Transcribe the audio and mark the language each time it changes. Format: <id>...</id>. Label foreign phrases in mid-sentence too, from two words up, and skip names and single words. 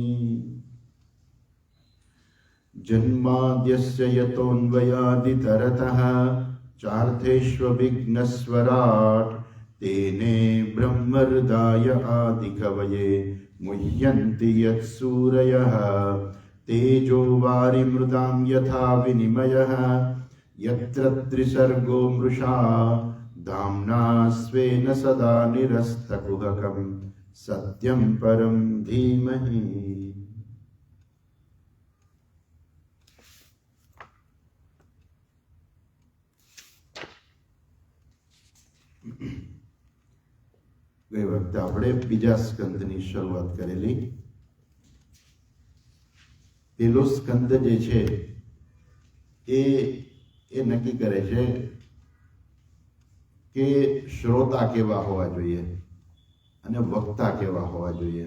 <sa>जन्माद्यस्य यतोऽन्वयादितरतः चार्थेष्वभिघ्नस्वराट् तेने ब्रह्महृदाय आदिकवये मुह्यन्ति यत्सूरयः। तेजो वारिमृदां यथा विनिमयः यत्र त्रिसर्गो मृषा धाम्ना स्वेन सदा निरस्तकुहकं सत्यं परं धीमहि।</sa> <gu>ગઈ વખતે આપણે બીજા સ્કંદની શરૂઆત કરેલી. પેલો સ્કંદ જે છે એ નક્કી કરે છે કે શ્રોતા કેવા હોવા જોઈએ અને વક્તા કેવા હોવા જોઈએ.</gu>